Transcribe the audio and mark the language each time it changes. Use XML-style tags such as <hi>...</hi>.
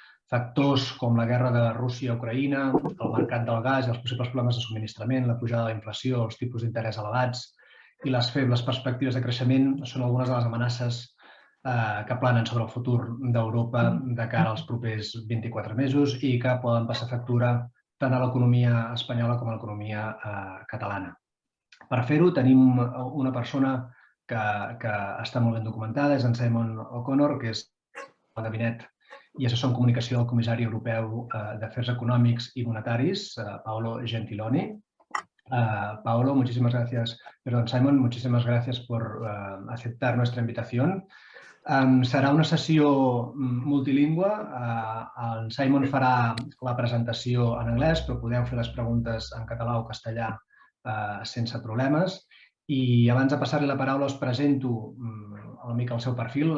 <ca>Factors com la guerra de Rússia a Ucraïna, el mercat del gas i els possibles problemes de subministrament, la pujada de la inflació, els tipus d'interès elevats i les febles perspectives de creixement són algunes de les amenaces que planen sobre el futur d'Europa de cara als propers 24 mesos i que poden passar factura tant a l'economia espanyola com a l'economia catalana. Per fer-ho tenim una persona que està molt ben documentada, és en Simon O'Connor, que és el gabinet i assessor en comunicació del Comissari Europeu d'Afers Econòmics y Monetaris, Paolo Gentiloni.</ca> <es>Paolo, Simon, muchísimas gracias por aceptar nuestra invitación.</es> <ca>Serà una sessió multilingüe. En Simon farà la presentació en anglès, però podeu fer les preguntes en català o castellà sense problemes. I abans de passar-li la paraula us presento una mica el seu perfil.</ca>